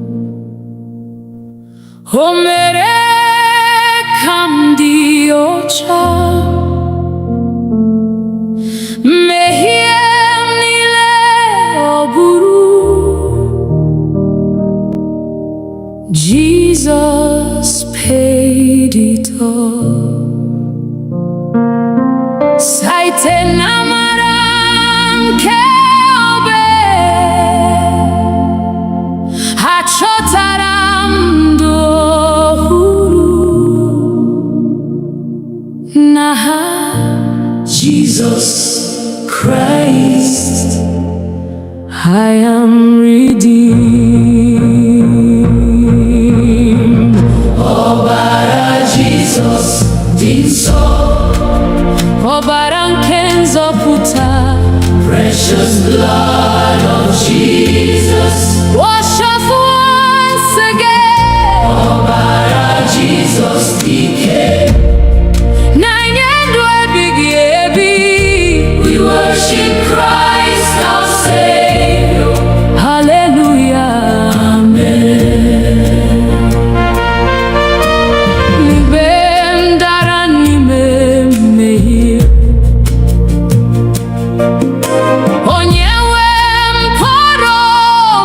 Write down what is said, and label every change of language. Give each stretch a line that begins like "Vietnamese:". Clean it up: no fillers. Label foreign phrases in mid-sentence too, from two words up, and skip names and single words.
Igbo: o mere ka m dị ọcha, mmehie m niile ọ bụrụ.
English: Jesus paid it all.
Igbo: Site n'amara nke obe, achọtara m ndụ ọhụrụ n'aha Jesus Christ.
English: I am redeemed.
Igbo: Ọbara Jesus dị nsọ, ọbara nke nzọpụta,
English: precious blood of Jesus. wash us once again.
Igbo: Ọbara Jesus dike, na-enye ndụ ebighị ebi.
English: we worship Christ our Savior. Hallelujah.
Igbo: Mgbe m dara n'ime mmehie, onye nwe m pụrụ